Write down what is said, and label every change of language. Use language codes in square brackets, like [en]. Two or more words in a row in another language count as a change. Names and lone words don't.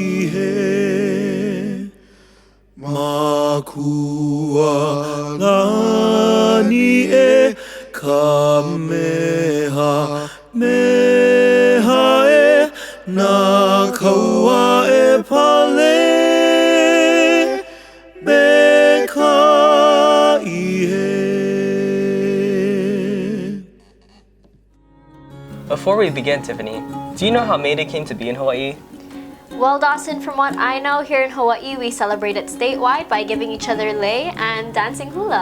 [haw] ihe makua lani e kamehameha e na kaua e pale me ka ihe. [en] Before we begin, Tiffany, do you know how May Day came to be in Hawaii? Well, Dawson, from what I know, here in Hawaii, we celebrate it statewide by giving each other lei and dancing hula.